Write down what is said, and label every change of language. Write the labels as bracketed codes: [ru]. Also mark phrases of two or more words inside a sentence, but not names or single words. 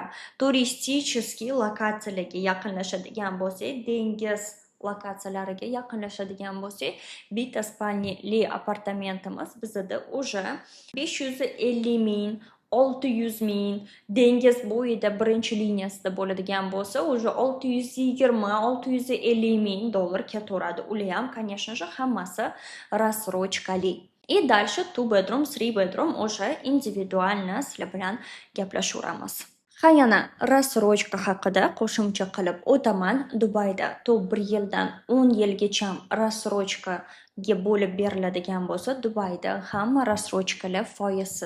[uz] Turisticheskiy lokatsiyalarga yaqinlashadigan bo'lsak, dengiz lokatsiyalariga yaqinlashadigan bo'lsak, bitta spalnili apartamentimiz bizada уже 550 ming, 600 ming, dengiz bo'yida birinchi liniyasida bo'ladigan bo'lsa, уже 620, 650 ming dollar ketaveradi. Ular ham, [ru] конечно же, [uz] hammasi рассрочкали. [ru] И дальше [en] two bedroom, three bedroom [uz] o'sha individualni sizlar bilan gaplashaveramiz. Ha, yana рассрочка haqida qo'shimcha qilib o'taman. Dubayda to 1 yildan 10 yilgacha рассрочкаga bo'lib beriladigan bo'lsa, Dubayda hamma рассрочкаlar foizsiz.